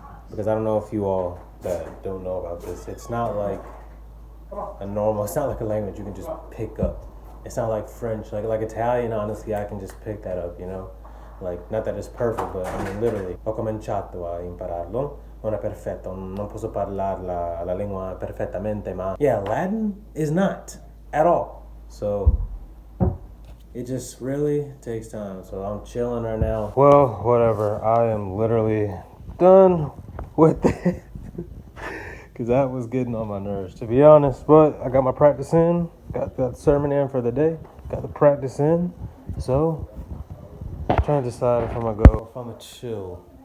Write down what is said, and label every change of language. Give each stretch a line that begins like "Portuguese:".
English: Because I don't know if you all that don't know about this, it's not like it's not like a language you can just pick up. It's not like French, like Italian, honestly, I can just pick that up, Like, not that it's perfect, but I mean, literally,
Italian: ho cominciato a impararlo. Non è perfetto, non posso parlare la lingua perfettamente, ma
English: yeah, Latin is not at all. So it just really takes time. So I'm chilling right now. Well, whatever. I am literally done with it. Because that was getting on my nerves, to be honest. But I got my practice in. Got that sermon in for the day. Got the practice in. So I'm trying to decide if I'm going to go, if I'm going to chill.